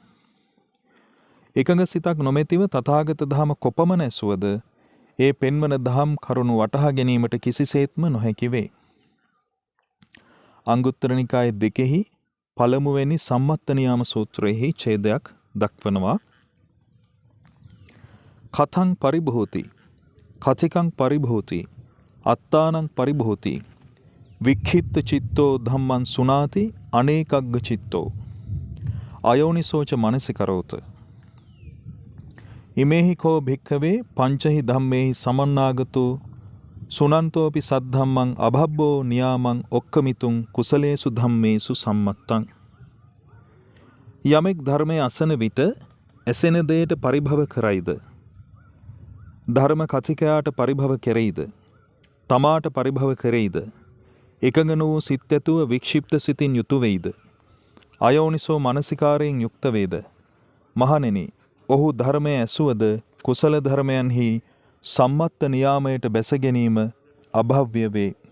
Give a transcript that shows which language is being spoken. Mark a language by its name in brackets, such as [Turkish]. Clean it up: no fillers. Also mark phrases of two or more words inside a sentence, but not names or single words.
[Sinhala] එකඟ සිතක් නොමැතිව තථාගත දහම කොපමණ ඇසුවද ඒ පෙන්වන දහම් කරුණු වටහා ගැනීමට කිසිසේත්ම නොහැකි වේ. අංගුත්තර නිකාය 2 පළමුවෙනි සම්මත්ත නියාම සූත්‍රයේ ඡේදයක් දක්වනවා. [Pali] කතං පරිභූති කතිකං පරිභූති අත්තානං පරිභූති වික්ඛිත්ත චිත්තෝ ධම්මං සුනාති අනේකග්ග චිත්තෝ අයෝනිසෝච මනසිකරෝත ඉමේහි කෝ භික්ඛවේ පංචහි ධම්මේහි සමන්නාගතෝ සුනන්තෝපි සද්ධම්මං අභබ්බෝ නියාමං ඔක්කමිතුං කුසලේසු ධම්මේසු සම්මත්තං. [Sinhala] යමෙක් ධර්මයේ අසන විට ඇසෙන දෙයට පරිභව කරයිද, ධර්ම කතිකයාට පරිභව කෙරෙයිද, තමාට පරිභව කෙරෙයිද, එකඟ වූ සිත් ඇතුව වික්ෂිප්ත සිතින් යුතු වෙයිද, අයෝනිසෝ මනසිකාරයෙන් යුක්ත වේද, මහණෙනි ඔහු ධර්මය ඇසුවද කුසල ධර්මයන්හි සම්මත්ත නියාමයට බැස ගැනීම අභව්‍ය වේ.